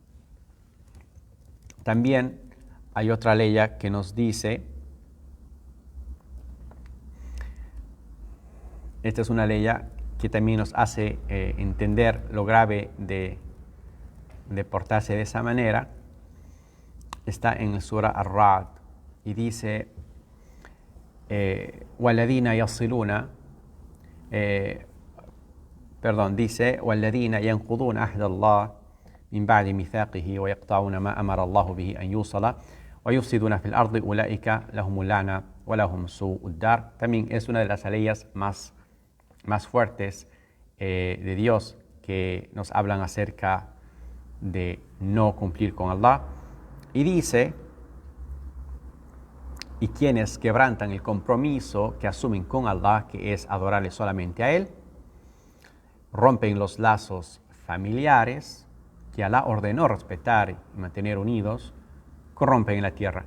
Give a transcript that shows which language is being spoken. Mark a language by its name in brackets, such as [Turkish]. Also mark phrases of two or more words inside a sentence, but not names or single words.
[Spanish] También hay otra ley que nos dice, esta es una ley que también nos hace entender lo grave de portarse de esa manera. Está en el Surah Ar-Ra'd y dice, [Arabic] وَالَّذِينَ يَصِلُونَ dice, وَالَّذِينَ يَنْقُضُونَ عَهْدَ اللَّهِ مِنْ بَعْدِ مِيثَاقِهِ وَيَقْطَعُونَ مَا أَمَرَ اللَّهُ بِهِ أَنْ يُوصَلَ وَيُفْسِدُونَ فِي الْأَرْضِ أُولَئِكَ لَهُمُ اللَّعْنَةُ وَلَهُمْ سُوءُ الدَّارِ. [Spanish] También es una de las leyes más fuertes de Dios que nos hablan acerca de no cumplir con Allah. Y dice, y quienes quebrantan el compromiso que asumen con Allah, que es adorarle solamente a Él, rompen los lazos familiares que Allah ordenó respetar y mantener unidos, corrompen en la tierra.